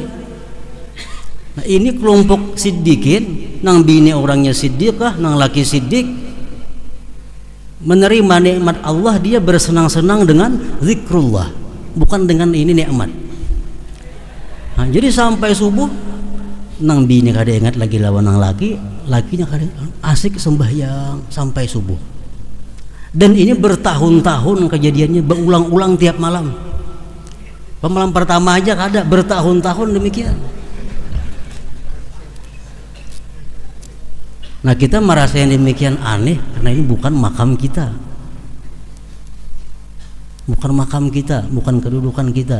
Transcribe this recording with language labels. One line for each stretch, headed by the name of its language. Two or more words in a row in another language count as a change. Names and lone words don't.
Banjar: Nah, ini kelompok siddiqin, nang bini orangnya siddiqah, nang laki siddiq, menerima nikmat Allah, dia bersenang-senang dengan zikrullah, bukan dengan ini nikmat. Nah, jadi sampai subuh nang bini kada ingat lagi lawan nang laki, lakinya kada asik sembahyang sampai subuh.
Indonesian: Dan ini bertahun-tahun kejadiannya, berulang-ulang tiap malam.
Banjar: Pemalam pertama aja kada, bertahun-tahun demikian.
Indonesian: Nah, kita merasa yang demikian aneh karena ini bukan makam kita, bukan makam kita, bukan kedudukan kita.